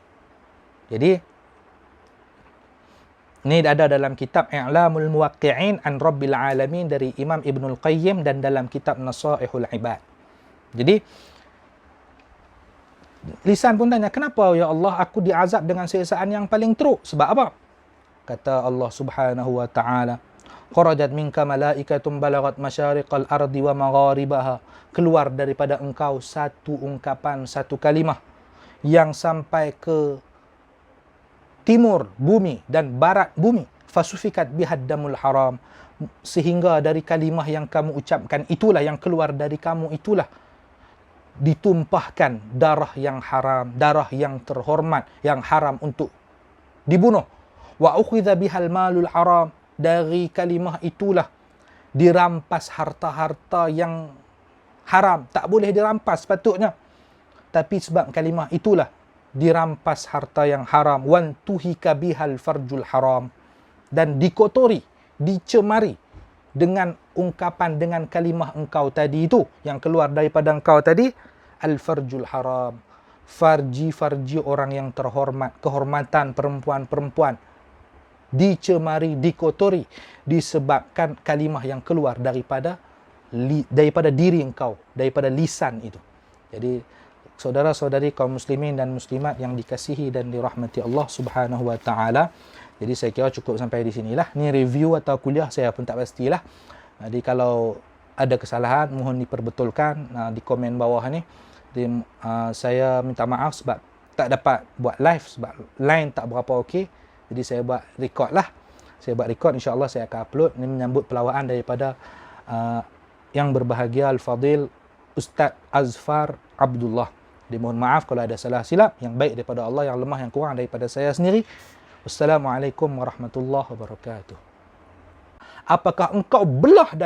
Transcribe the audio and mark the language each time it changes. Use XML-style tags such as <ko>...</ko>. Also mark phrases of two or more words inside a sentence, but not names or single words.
<ms>Jadi ini ada dalam kitab I'lamul Muwaqqi'in an Rabbil Alamin dari Imam Ibnul Qayyim dan dalam kitab Nasaihul Ibad. Jadi lisan pun tanya, kenapa ya Allah aku diazab dengan siksaan yang paling teruk? Sebab apa? Kata Allah</ms> <ar>سبحانه وتعالى, خرجت منك ملائكة بلغت مشارق الأرض ومغاربها.</ar> <ms>Keluar daripada engkau satu ungkapan, satu kalimah yang sampai ke timur bumi dan barat bumi.</ms> <ar>فسفكت بها الدم الحرام.</ar> <ms>Sehingga dari kalimah yang kamu ucapkan itulah, yang keluar dari kamu itulah, ditumpahkan darah yang haram, darah yang terhormat, yang haram untuk dibunuh.</ms> <ar>وأخذ بها المال الحرام.</ar> <ms>Dari kalimah itulah dirampas harta-harta yang haram. Tak boleh dirampas sepatutnya, tapi sebab kalimah itulah dirampas harta yang haram.</ms> <ar>وانتهك بها الفرج الحرام.</ar> <ms>Dan dikotori, dicemari dengan ungkapan, dengan kalimah engkau tadi itu, yang keluar daripada engkau tadi,</ms> <ar>الفرج الحرام.</ar> <ms>Farji-farji orang yang terhormat, kehormatan perempuan-perempuan dicemari, dikotori disebabkan kalimah yang keluar daripada diri engkau, daripada lisan itu. Jadi saudara-saudari kaum muslimin dan muslimat yang dikasihi dan dirahmati Allah</ms> <ar>سبحانه وتعالى,</ar> <ms>jadi saya kira cukup sampai di sinilah. Ni review atau kuliah saya pun tak pastilah. Jadi kalau ada kesalahan mohon diperbetulkan di komen bawah ni. Jadi, saya minta maaf sebab tak dapat buat live sebab line tak berapa okey. Jadi saya buat record lah. Saya buat record, insya-Allah saya akan upload. Ini menyambut pelawaan daripada yang berbahagia Al-Fadil Ustaz Azfar Abdullah. Jadi mohon maaf kalau ada salah silap, yang baik daripada Allah, yang lemah yang kurang daripada saya sendiri.</ms> <ar>والسلام عليكم ورحمة الله وبركاته.</ar> <ms>Apakah engkau belah</ms>